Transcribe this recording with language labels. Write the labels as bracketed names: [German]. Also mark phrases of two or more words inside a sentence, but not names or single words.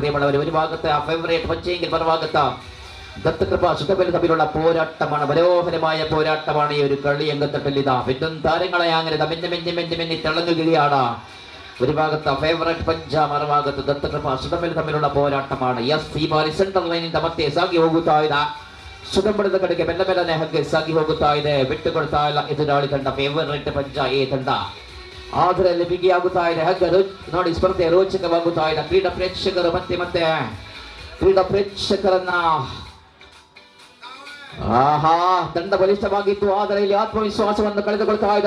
[Malayalam] പ്രിയമുള്ളവർ, ഒരു ഭാഗത്ത് ആ ഫേവറേറ്റ് പച്ചയെങ്കിൽ മറുഭാഗത്ത് ദത്തകൃപ സുഖബലി തമ്മിലുള്ള പോരാട്ടമാണ്. മനോഹരമായ പോരാട്ടമാണ് ഈ ഒരു കളി അംഗത്തട്ടിൽ. ഇതാ പിന്നും താരങ്ങളെ അങ്ങനെ മെന്നി തിളങ്ങുകയാണ്. ഒരു ഭാഗത്ത് ഫേവറേറ്റ് പഞ്ചാബ്, മറുഭാഗത്ത് ദത്തകൃപ സുഖബലി ತಮ್ಮಿലുള്ള പോರಾಟമാണ്. [Kannada] ಈ ಬಾರಿ ಸೆಂಟ್ರಲ್ ಲೈನಿಂದ ಮತ್ತೆ ಸಾಗಿ ಹೋಗುತ್ತಾ ಇದೆ. ಸುಗಂಬಳದ ಕಡೆಗೆ ಮೆಲ್ಲನೆ ಹಗ್ಗೆ ಸಾಗಿ ಹೋಗುತ್ತಾ ಇದೆ. ಬಿಟ್ಟುಕೊಡ್ತಾ ಇಲ್ಲ ಎದುರಾಳಿ ತಂಡ ಫೇವರೇಟ್ ಪಂಜಾಬ್ ಎ ತಂಡ. ಆದರೆ ಅಲ್ಲಿ ಬಿಗಿಯಾಗುತ್ತಾ ಇದೆ ಹಗ್ಗ. ನೋಡಿ, ಸ್ಪರ್ಧೆ ರೋಚಕವಾಗುತ್ತಾ ಇದೆ. ಕ್ರೀಡಾ ಪ್ರೇಕ್ಷಕರು ಮತ್ತೆ ಕ್ರೀಡಾ ಪ್ರೇಕ್ಷಕರನ್ನ ಆಹಾ, ತಂಡ ಬಲಿಷ್ಠವಾಗಿತ್ತು, ಆದರೆ ಇಲ್ಲಿ ಆತ್ಮವಿಶ್ವಾಸವನ್ನು ಕಳೆದುಕೊಳ್ತಾ ಇದೆ.